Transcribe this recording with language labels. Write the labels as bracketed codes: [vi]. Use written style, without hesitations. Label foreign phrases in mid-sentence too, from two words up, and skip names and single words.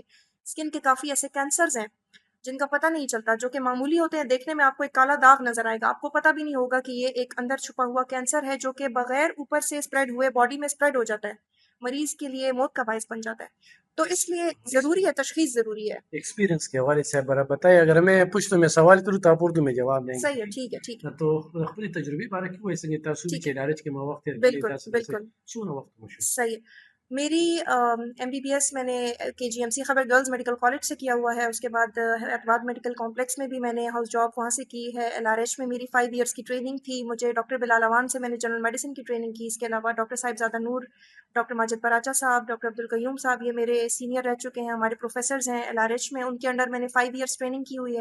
[ur] اسکن کے کافی ایسے کینسرز ہیں جن کا پتہ نہیں چلتا، جو کہ معمولی ہوتے ہیں، دیکھنے میں آپ کو ایک کالا داغ نظر آئے گا، آپ کو پتہ بھی نہیں ہوگا کہ یہ ایک اندر چھپا ہوا کینسر ہے جو کہ بغیر اوپر سے اسپریڈ ہوئے باڈی میں اسپریڈ ہو جاتا ہے، مریض کے لیے موت کا باعث بن جاتا ہے. تو اس لیے ضروری ہے، تشخیص ضروری ہے. ایکسپیرینس کے حوالے سے آپ بتائیں. اگر میں پشتو میں سوال کروں تو آپ اردو میں جواب دیں صحیح ہے، ٹھیک ہے، ٹھیک گے. ہے، [ps] تو خپل تجربه باره کې وایي څنګه تاسو [ur] ٹھیک [ps] چې [ur] ہے، [ps] ډایرکټ کې ما وخت تیر کړی [ur] بالکل [ps] تاسو [ur] بالکل [ps] د څونه وخت مو شو؟ [ur] صحیح ہے. میری MBBS میں نے KGMC خبر گرلز میڈیکل کالج سے کیا ہوا ہے، اس کے بعد اعتماد میڈیکل کمپلیکس میں بھی میں نے [en] house job [ur] وہاں سے کی ہے. LRH میں میری 5 ایئرس کی ٹریننگ تھی. مجھے ڈاکٹر بلال اوان سے میں نے [en] general medicine [ur] کی ٹریننگ کی. اس کے علاوہ ڈاکٹر صاحبزادہ نور، ڈاکٹر ماجد پراچا صاحب، ڈاکٹر عبدالقیوم صاحب، یہ میرے سینئر رہ چکے ہیں، ہمارے پروفیسرز ہیں LRH میں، ان کے انڈر میں نے 5 ایئرس ٹریننگ کی ہوئی ہے.